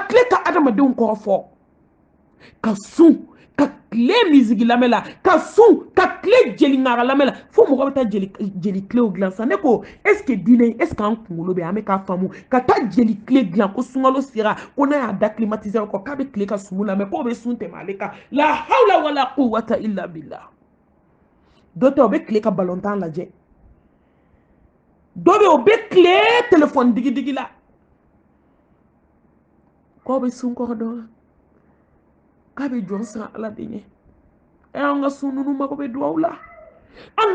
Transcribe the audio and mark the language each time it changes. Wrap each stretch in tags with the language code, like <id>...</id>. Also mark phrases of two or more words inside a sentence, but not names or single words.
<bm>tile ka adamadenw kɔrɔ fɔ ka sun ka tile misigi lamɛn la ka sun ka tile jeli ŋara lamɛn la fo mɔgɔ bɛ taa jeli tilew dilan sa ne ko</bm> <fr>est ce que</fr> <bm>diinɛ</bm> <fr>est ce que</fr> <bm>an kunkolo bɛ an bɛ k'a faamu ka taa jeli tile dilan ko sunkalo sera ko n'a y'a da climatiseur kɔ k'a bɛ tile ka sumu lamɛn k'o bɛ sun tɛmɛ ale kan</bm> <ar>لا حول ولا قوة إلا بالله</ar> <bm>dɔ tɛ o bɛ tile ka balontan lajɛ dɔ bɛ o bɛ tile téléphone digidigi la k'o bɛ sun kɔrɔ dɔn k'a bɛ jɔn siran ala de ɲɛ an ka sun ninnu mago bɛ duwawu la an</bm>